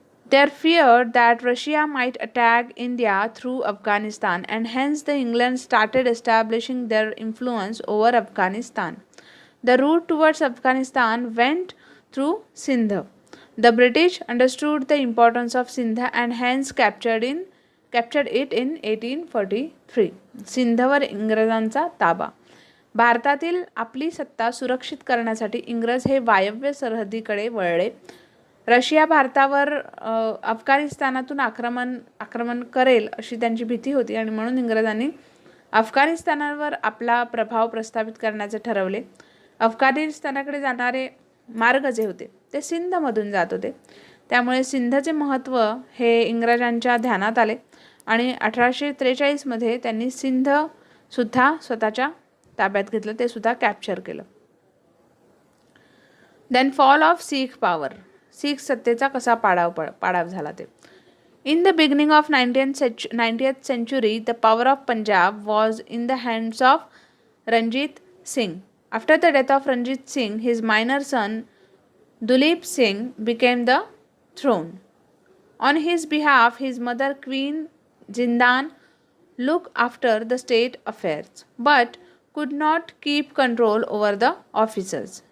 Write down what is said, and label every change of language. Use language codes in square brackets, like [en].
[en] They feared that Russia might attack India through Afghanistan and hence the England started establishing their influence over Afghanistan. The route towards Afghanistan went through Sindh. The British understood the importance of Sindh and hence captured it in 1843. [mr] सिंधवर इंग्रजांचा ताबा. भारतातील आपली सत्ता सुरक्षित करण्यासाठी इंग्रज हे वायव्य सरहद्दीकडे वळले. रशिया भारतावर अफगाणिस्तानातून आक्रमण करेल अशी त्यांची भीती होती आणि म्हणून इंग्रजांनी अफगाणिस्तानावर आपला प्रभाव प्रस्थापित करण्याचे ठरवले. अफगाणिस्तानाकडे जाणारे मार्ग जे होते ते सिंधमधून जात होते. त्यामुळे सिंधचे महत्त्व हे इंग्रजांच्या ध्यानात आले आणि 1843 त्यांनी सिंधसुद्धा स्वतःच्या ताब्यात घेतलं, ते सुद्धा कॅप्चर केलं. [en] then fall of Sikh power, [mr] Sikh सत्तेचा कसा पाडाव झाला ते. [en] In the beginning of 19th century, the power of Punjab was in the hands of Ranjit Singh. After the death of Ranjit Singh, his minor son Duleep Singh became the throne. On his behalf, his mother Queen Jindan looked after the state affairs, but could not keep control over the officers.